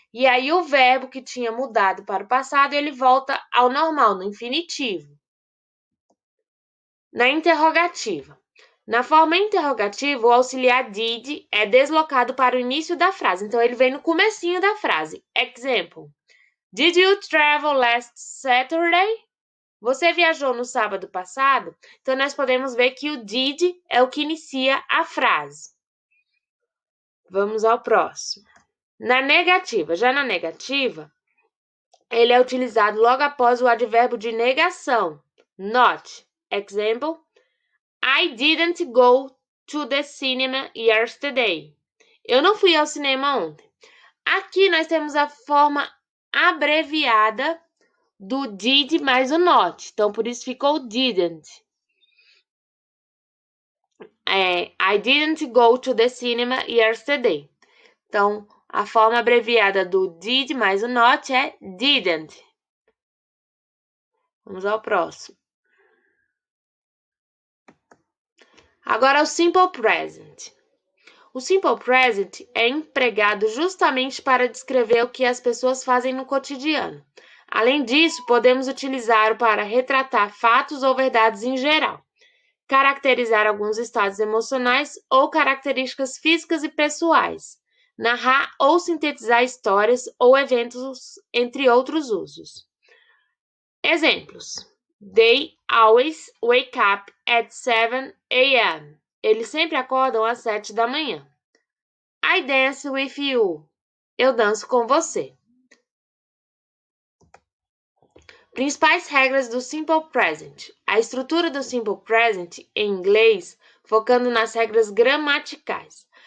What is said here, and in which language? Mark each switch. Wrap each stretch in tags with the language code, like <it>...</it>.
<pt>E aí o verbo que tinha mudado para o passado, ele volta ao normal, no infinitivo. Na interrogativa. Na forma interrogativa, o auxiliar did é deslocado para o início da frase. Então, ele vem no comecinho da frase.</pt> <en>Example. Did you travel last Saturday?</en> <pt>Você viajou no sábado passado? Então, nós podemos ver que o did é o que inicia a frase. Vamos ao próximo. Na negativa. Já na negativa, ele é utilizado logo após o advérbio de negação.</pt> <en>Not. Example. I didn't go to the cinema yesterday.</en> <pt>Eu não fui ao cinema ontem. Aqui nós temos a forma abreviada do did mais o not. Então, por isso ficou didn't.</pt> <en>I didn't go to the cinema yesterday.</en> <pt>Então, a forma abreviada do did mais o not é didn't. Vamos ao próximo. Agora, o Simple Present. O Simple Present é empregado justamente para descrever o que as pessoas fazem no cotidiano. Além disso, podemos utilizá-lo para retratar fatos ou verdades em geral, caracterizar alguns estados emocionais ou características físicas e pessoais, narrar ou sintetizar histórias ou eventos, entre outros usos. Exemplos.</pt> <en>They always wake up at 7 a.m.</en> <pt>Eles sempre acordam às 7 da manhã.</pt> <en>I dance with you.</en> <pt>Eu danço com você. Principais regras do Simple Present. A estrutura do Simple Present em inglês, focando nas regras gramaticais.</pt>